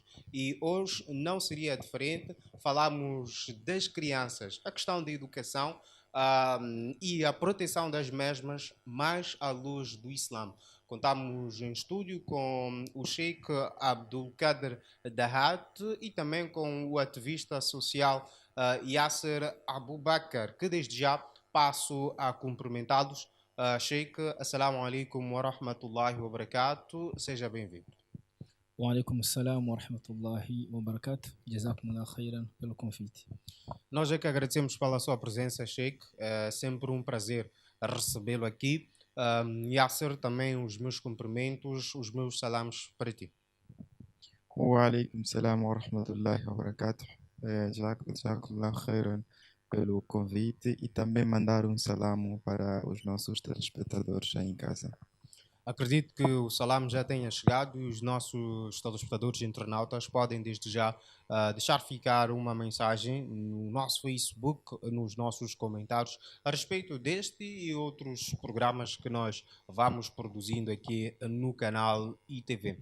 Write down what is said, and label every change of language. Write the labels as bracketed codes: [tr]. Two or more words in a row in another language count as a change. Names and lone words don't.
[pt] E hoje não seria diferente, falamos das crianças, a questão da educação e a proteção das mesmas, mais à luz do Islã. Contamos em estúdio com o Sheikh Abdul Kader Dahat e também com o ativista social Yasser Abubakar, que desde já passo a cumprimentá-los. [ar] شيخ، السلام عليكم ورحمة الله وبركاته. [pt] Seja bem-vindo. [ar] وعليكم السلام ورحمة الله وبركاته. جزاكم الله خيرا [pt] pelo convite. Nós é que agradecemos pela sua presença, Sheikh. É sempre um prazer recebê-lo aqui. Yasser, também os meus cumprimentos, os meus salamos para ti. [ar] وعليكم السلام ورحمة الله وبركاته. جزاكم الله خيرا [pt] pelo convite e também mandar um salamo para os nossos telespectadores aí em casa. Acredito que o salam já tenha chegado e os nossos telespectadores e internautas podem desde já deixar ficar uma mensagem no nosso Facebook, nos nossos comentários, a respeito deste e outros programas que nós vamos produzindo aqui no canal ITV.